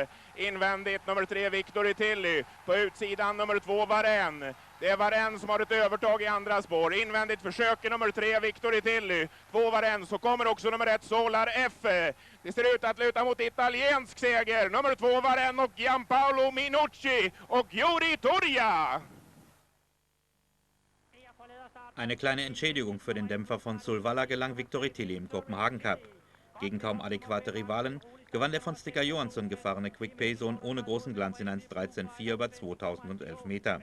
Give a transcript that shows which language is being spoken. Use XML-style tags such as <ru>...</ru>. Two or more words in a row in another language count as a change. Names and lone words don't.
<sv>Invändigt nummer 3 Victor Tilly på utsidan nummer 2 Varenne. Det är Varenne som har ett övertag i andra spår. Invändigt försöker nummer 3 Victor Tilly. 2 Varenne, så kommer också nummer 1 Solar F. Det ser ut att luta mot italiensk seger. Nummer 2 Varenne och Gianpaolo Minucci och Juri Turja.</sv> <de>Eine kleine Entschädigung für den Dämpfer von Solvalla gelang Victor Tilly im Kopenhagen Cup. Gegen kaum adäquate Rivalen gewann der von Sticker Johansson gefahrene Quick Payson ohne großen Glanz in 1:13,4 über 2011 Meter.</de>